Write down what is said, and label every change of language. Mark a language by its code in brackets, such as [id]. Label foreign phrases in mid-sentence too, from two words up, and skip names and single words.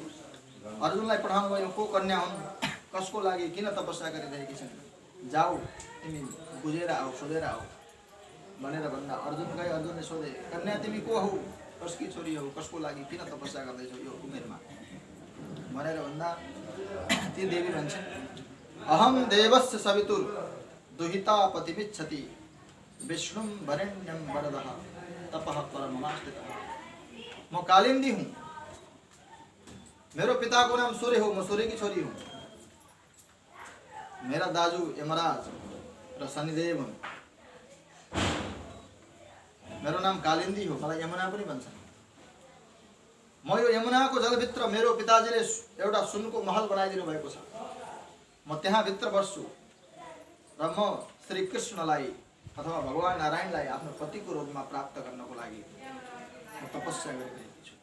[ne] अर्जुनलाई पठाउनु भयो, को कन्या हुन्, कसको लागि किन तपस्या गरिरहेकी छिन्, जाऊ तिमी बुझेर आऊ, सोधेर आऊ भनेर भन्दा अर्जुन गए। अर्जुनले सोधे, कन्या तिमी को हौ, कसकी छोरी हौ, कसको लागि किन तपस्या गर्दैछौ यो उमेरमा भनेर भन्दा ती देवी भन्छन्, [sa] अहम देवस्य सवितुर दुहिता पतिमिच्छति विष्णुं वरेण्यं वरदः तपः परममाश्रितः। [ne] म कालिंदी हूँ, मेरो पिता को नाम सूर्य हो, म सूर्य की छोरी हूँ। मेरा दाजू यमराज र शनिदेव हुन्। मेरो नाम कालिंदी हो, मलाई यमुना पनि भन्छ। म यो यमुनाको जलभित्र मेरो पिताजीले एउटा सुनको महल बनाइदिनु भएको छ, म त्यहाँ भित्र बस्छु र म श्री कृष्णलाई अथवा भगवान नारायणलाई आफ्नो पतिको रूपमा प्राप्त गर्नको लागि म तपस्या गरिरहेको छु।